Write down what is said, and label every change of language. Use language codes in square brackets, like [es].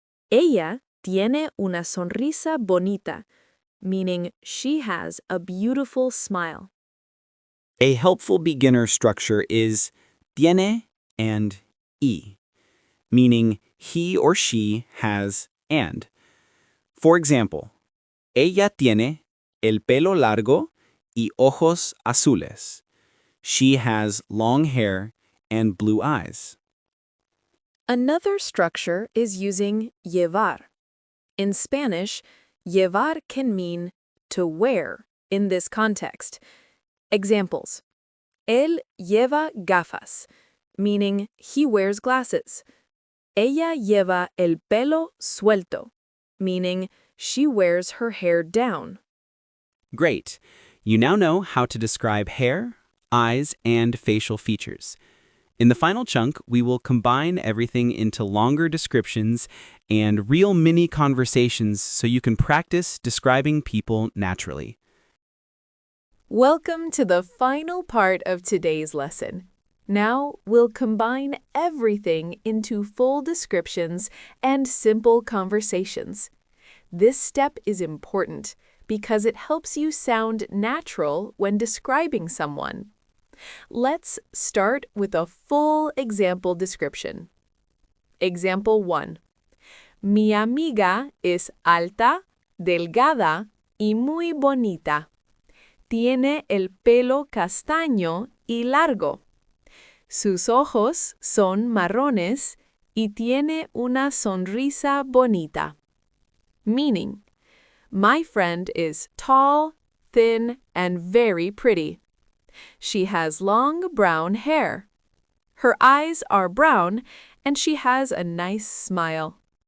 [es] Ella tiene una sonrisa bonita, [en] meaning she has a beautiful smile. A helpful beginner structure is tiene and y, meaning he or she has and. For example, [es] ella tiene el pelo largo y ojos azules. [en] She has long hair and blue eyes. Another structure is using llevar. In Spanish, llevar can mean to wear in this context. Examples. [es] Él lleva gafas, [en] meaning he wears glasses. [es] Ella lleva el pelo suelto, [en] meaning she wears her hair down. Great! You now know how to describe hair, eyes, and facial features. In the final chunk, we will combine everything into longer descriptions and real mini conversations so you can practice describing people naturally. Welcome to the final part of today's lesson. Now we'll combine everything into full descriptions and simple conversations. This step is important because it helps you sound natural when describing someone. Let's start with a full example description. Example 1. [es] Mi amiga es alta, delgada y muy bonita. Tiene el pelo castaño y largo. Sus ojos son marrones y tiene una sonrisa bonita. [en] Meaning, my friend is tall, thin, and very pretty. She has long brown hair. Her eyes are brown, and she has a nice smile.